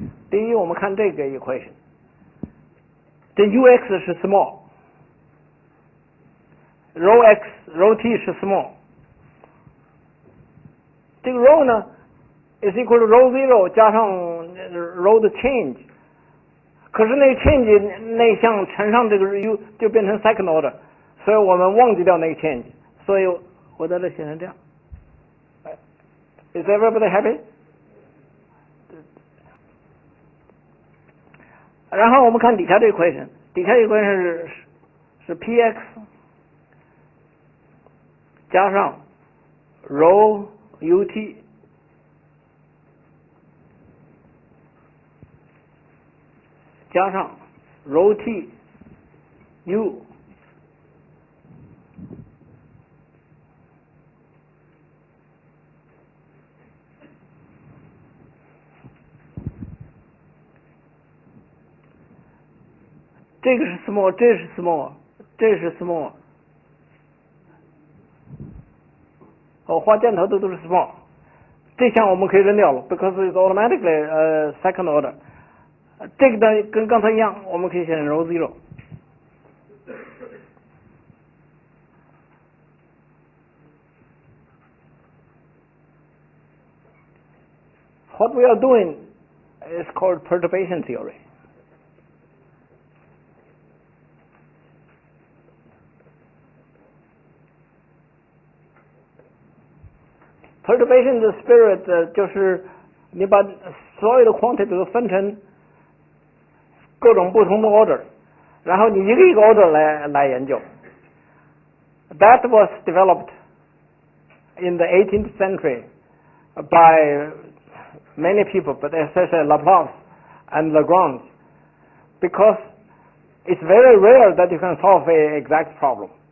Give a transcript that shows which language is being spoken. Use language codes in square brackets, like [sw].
[zh] 第一，我们看这个 equation， 这 ux 是 small。rho x、rho t 是 small， 这个 rho 呢 [en] is equal to [zh] rho zero 加上 rho 的 change， 可是那个 change 那项乘上这个 u 就变成 [en] second order， [zh] 所以我们忘记掉那个 change， 所以我在这写成这样。 [en] Is everybody happy？ [zh] 然后我们看底下这个 equation， 底下这个 equation 是 px。加上 rho ut 加上 rho t u 这个是 small， 这是 small， 这是 small。画箭头的都是 small， 这项我们可以扔掉了 ， [en] because it's automatically second order。 [zh] 这个呢跟刚才一样，我们可以写成 rho zero。 [en] What we are doing is called perturbation theory. [zh] Perturbation 的 spirit 就是你把所有的 quantity 都分成各种不同的 order， 然后你一个一个 order 来研究。 [en] That was developed in the 18th century by many people, but especially Laplace and Lagrange, because it's very rare that you can solve an exact problem.